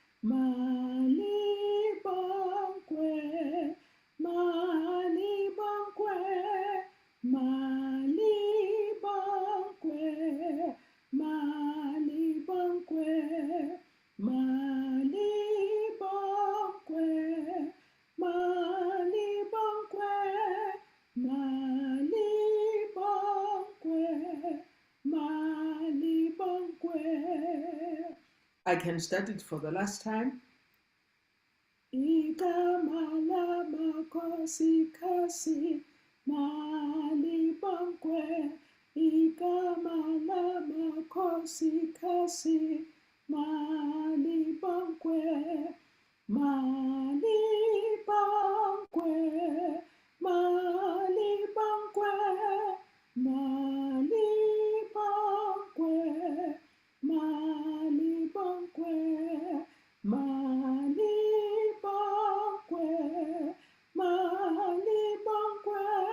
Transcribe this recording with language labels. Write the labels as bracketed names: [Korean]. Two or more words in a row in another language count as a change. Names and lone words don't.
[Zulu] Malibongwe, Malibongwe, Malibongwe, Malibongwe. Malibongwe, Malibongwe, Malibongwe, Malibongwe. [English] I can start it for the last time. [Zulu] Igama lamakhosikazi, Malibongwe. Igama lamakhosikazi, Malibongwe, Malibongwe, Malibongwe, Malibongwe, Malibongwe, Malibongwe, Malibongwe,